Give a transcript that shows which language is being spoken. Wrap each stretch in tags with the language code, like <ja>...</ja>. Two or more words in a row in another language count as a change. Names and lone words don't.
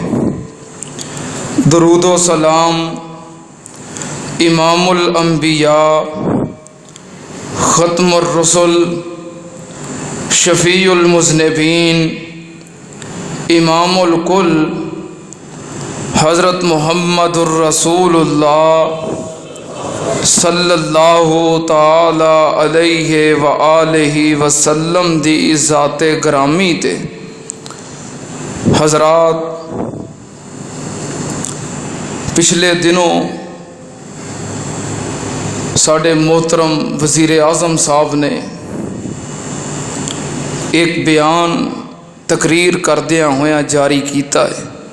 <pa>درود و سلام</pa> <ar>إمام الأنبياء ختم الرسل شفيع المذنبين إمام الكل حضرت محمد رسول الله صلى الله تعالى عليه وآله وسلم</ar> <pa>دی ذاتِ گرامی تے. حضرات، پچھلے دنوں ساڈے محترم وزیر اعظم صاحب نے ایک بیان تقریر کردیا ہویا جاری کیا ہے.</pa>